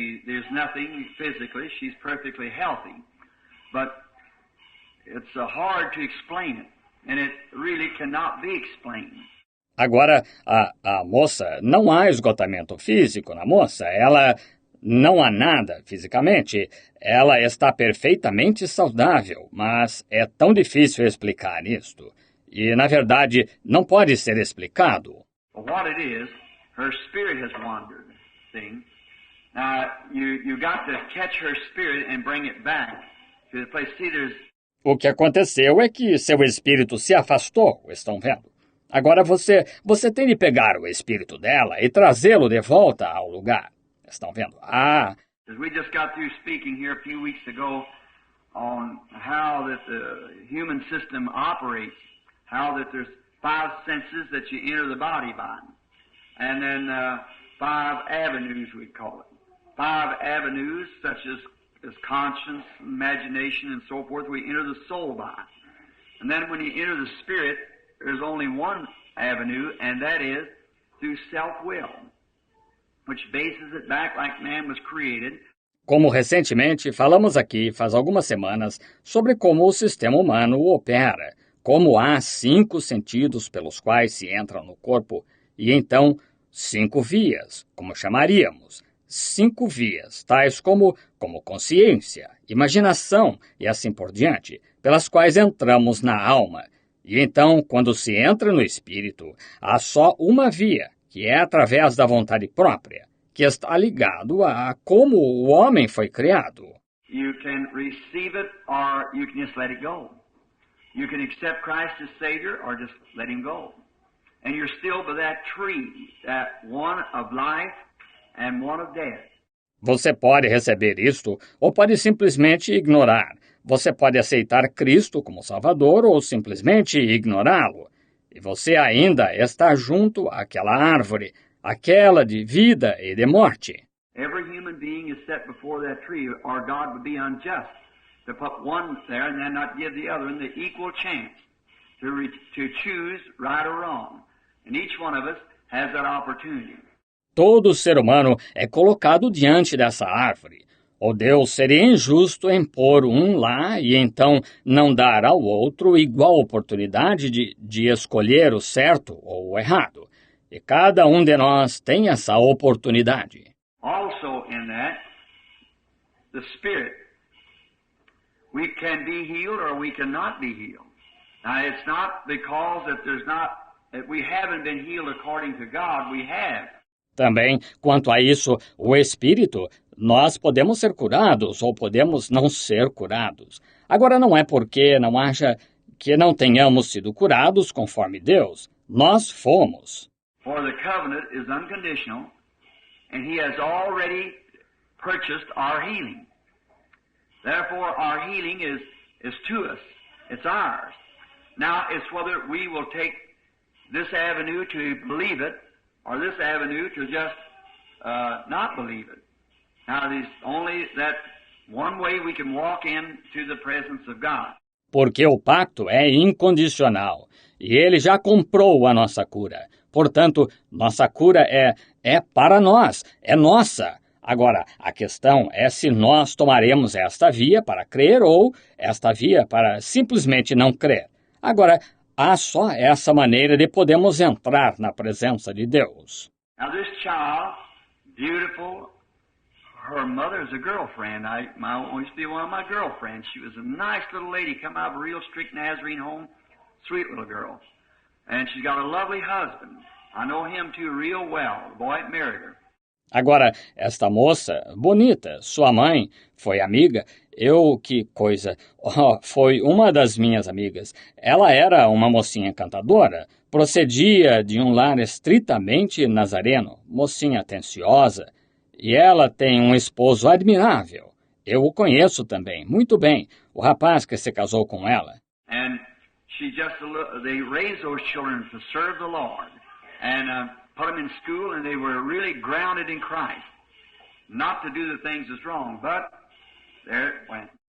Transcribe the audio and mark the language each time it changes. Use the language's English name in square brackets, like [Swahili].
[English] There's nothing physically. She's perfectly healthy, but it's hard to explain it. And it really cannot be explained. [Portuguese] Agora, a moça, não há esgotamento físico na moça. Ela não há nada fisicamente. Ela está perfeitamente saudável, mas é tão difícil explicar isto. E, na verdade, não pode ser explicado. [English] What it is, her spirit has wandered. See? Now, you got to catch her spirit and bring it back to the place. See, there's [Portuguese] O que aconteceu é que seu espírito se afastou, estão vendo? Agora você tem de pegar o espírito dela e trazê-lo de volta ao lugar. Estão vendo? [English] We just got through speaking here a few weeks ago on how that the human system operates, how that there's 5 senses that you enter the body by, and then 5 avenues, we call it. 5 avenues such as conscience, imagination, and so forth, we enter the soul by. And then when you enter the spirit, there's only one avenue, and that is through self-will, which bases it back like man was created. [Portuguese] Como recentemente falamos aqui, faz algumas semanas, sobre como o sistema humano opera, como há 5 sentidos pelos quais se entra no corpo, e então 5 vias, como chamaríamos. 5 vias, tais como consciência, imaginação e assim por diante, pelas quais entramos na alma. E então, quando se entra no espírito, há só uma via, que é através da vontade própria, que está ligado a como o homem foi criado. [English] You can receive it or you can just let it go. You can accept Christ as Savior or just let Him go. And you're still by that tree, that one of life and one of death. [Portuguese] Você pode receber isto ou pode simplesmente ignorar. Você pode aceitar Cristo como Salvador ou simplesmente ignorá-lo. E você ainda está junto àquela árvore, aquela de vida e de morte. [English] Every human being is set before that tree, or God would be unjust to put one there and then not give the other the equal chance to choose right or wrong. And each one of us has that opportunity. [Portuguese] Todo ser humano é colocado diante dessa árvore. Ou Deus seria injusto em pôr um lá e então não dar ao outro igual oportunidade de escolher o certo ou o errado. E cada um de nós tem essa oportunidade. [English] Also in that, the Spirit, we can be healed or we cannot be healed. Now it's not because that we haven't been healed according to God, we have. [Portuguese] Também, quanto a isso, o Espírito, nós podemos ser curados ou podemos não ser curados. Agora não é porque não haja que não tenhamos sido curados conforme Deus. Nós fomos. [English] For the covenant is unconditional, and He has already purchased our healing. Therefore, our healing is to us. It's ours. Now, it's whether we will take this avenue to believe it, or this avenue to just not believe it. Now, there's only that one way we can walk into the presence of God. [Portuguese] Porque o pacto é incondicional, e Ele já comprou a nossa cura. Portanto, nossa cura é para nós, é nossa. Agora, a questão é se nós tomaremos esta via para crer ou esta via para simplesmente não crer. Agora, há só essa maneira de podermos entrar na presença de Deus. [English] Now this child, beautiful, her mother's a girlfriend. Used to be one of my girlfriends. She was a nice little lady, come out of a real strict Nazarene home, sweet little girl. And she's got a lovely husband. I know him too real well, the boy that married her. [Portuguese] Agora, esta moça, bonita, sua mãe, foi amiga, que coisa, foi uma das minhas amigas. Ela era uma mocinha encantadora, procedia de um lar estritamente nazareno, mocinha atenciosa, e ela tem um esposo admirável. Eu o conheço também, muito bem, o rapaz que se casou com ela. [English] And they raised those children to serve the Lord, and put them in school, and they were really grounded in Christ. Not to do the things that's wrong, but there it went.